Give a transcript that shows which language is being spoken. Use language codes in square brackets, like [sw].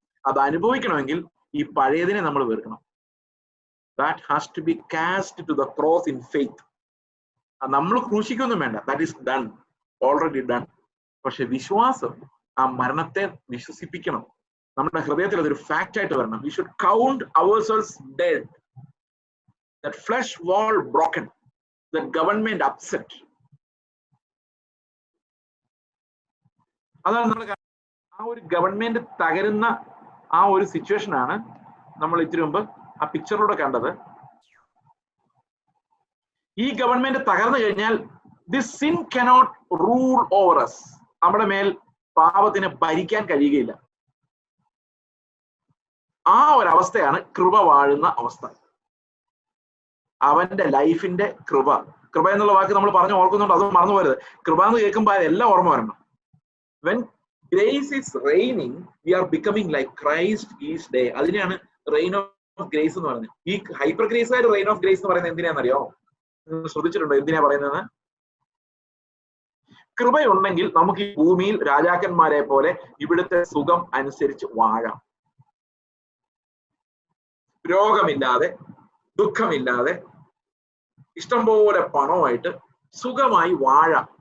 [ml] അത് അനുഭവിക്കണമെങ്കിൽ ഈ പഴയതിനെ നമ്മൾ വെറുക്കണം. [en] That has to be cast to the cross in faith. [ml] നമ്മൾ ക്രൂശിക്കൊന്നും വേണ്ട, [en] That is done, already done. [ml] പക്ഷെ വിശ്വാസം ആ മരണത്തെ വിശ്വസിപ്പിക്കണം. നമ്മുടെ ഹൃദയത്തിൽ അതൊരു ഫാക്റ്റ് ആയിട്ട് വരണം. [en] We should count ourselves dead. That flesh wall broken, that government upset. [ml] അതാണ് നമ്മൾ ആ ഒരു ഗവൺമെന്റ് തകരുന്ന ആ ഒരു സിറ്റുവേഷൻ ആണ് നമ്മൾ ഇത്തിരി മുമ്പ് ആ പിക്ചറിലൂടെ കണ്ടത്. ഈ ഗവൺമെന്റ് തകർന്നു കഴിഞ്ഞാൽ [en] This sin cannot rule over us. [ml] നമ്മുടെ മേൽ പാപത്തിന് ഭരിക്കാൻ കഴിയുകയില്ല. ആ ഒരു അവസ്ഥയാണ് കൃപ വാഴുന്ന അവസ്ഥ. അവന്റെ ലൈഫിന്റെ കൃപ. കൃപ എന്നുള്ള വാക്ക് നമ്മൾ പറഞ്ഞു ഓർക്കുന്നുണ്ട്, അത് മറന്നു പോരുത്. കൃപ എന്ന് കേൾക്കുമ്പോൾ അതെല്ലാം ഓർമ്മ വരണം. [en] When grace is reigning, we are becoming like Christ each day. [ml] അതിനെയാണ് [en] reign of [ml] ഓഫ് ഗ്രേസ് എന്ന് പറയുന്നത്. ഈ ഹൈപ്പർ ഗ്രേസുകാർ റെയിൻ ഓഫ് ഗ്രേസ് എന്ന് പറയുന്നത് എന്തിനാണെന്നറിയോ? നിങ്ങൾ ശ്രദ്ധിച്ചിട്ടുണ്ടോ എന്തിനാ പറയുന്നത്? കൃപയുണ്ടെങ്കിൽ നമുക്ക് ഈ ഭൂമിയിൽ രാജാക്കന്മാരെ പോലെ ഇവിടുത്തെ സുഖം അനുസരിച്ച് വാഴാം. രോഗമില്ലാതെ, ദുഃഖമില്ലാതെ, ഇഷ്ടംപോലെ പണമായിട്ട് സുഖമായി വാഴാം.